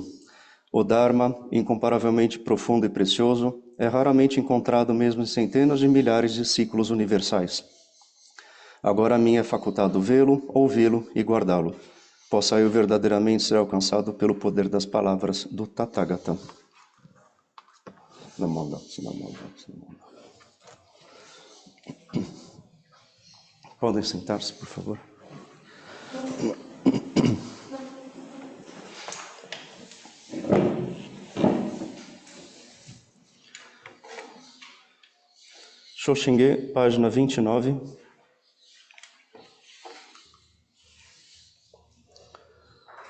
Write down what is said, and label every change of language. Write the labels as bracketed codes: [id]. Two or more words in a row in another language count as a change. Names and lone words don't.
[pt] O Dharma, incomparavelmente profundo e precioso, é raramente encontrado mesmo em centenas de milhares de ciclos universais. Agora a mim é facultado vê-lo, ouvi-lo e guardá-lo. Possa eu verdadeiramente ser alcançado pelo poder das palavras do Tathagata. [ja] Namanda, namanda, namanda. [pt] Podem sentar-se, por favor. Shoshinge, página 29.